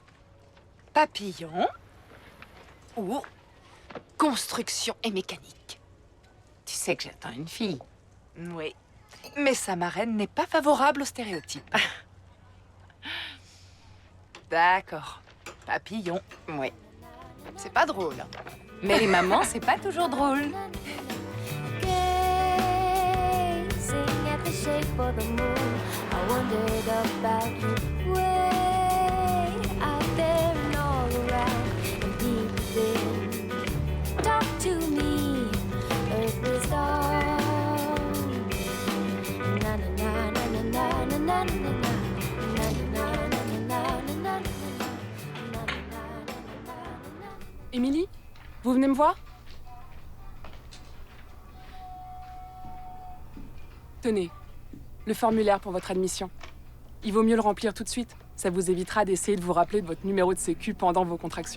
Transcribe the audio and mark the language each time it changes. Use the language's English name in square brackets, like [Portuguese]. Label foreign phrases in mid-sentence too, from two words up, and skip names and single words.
[French] Papillon ou construction et mécanique. Tu sais que j'attends une fille. Oui. Mais sa marraine n'est pas favorable aux stéréotypes. D'accord. Papillon. Oui. C'est pas drôle. Mais les mamans, c'est pas toujours drôle. [English] Gazing at the shape of the moon, I wondered about you way out there and all around and deep within. Talk to me, earth is gone. Na na na na na na na na na na. [French] Émilie, vous venez me voir? Tenez, le formulaire pour votre admission. Il vaut mieux le remplir tout de suite. Ça vous évitera d'essayer de vous rappeler de votre numéro de sécu pendant vos contractions.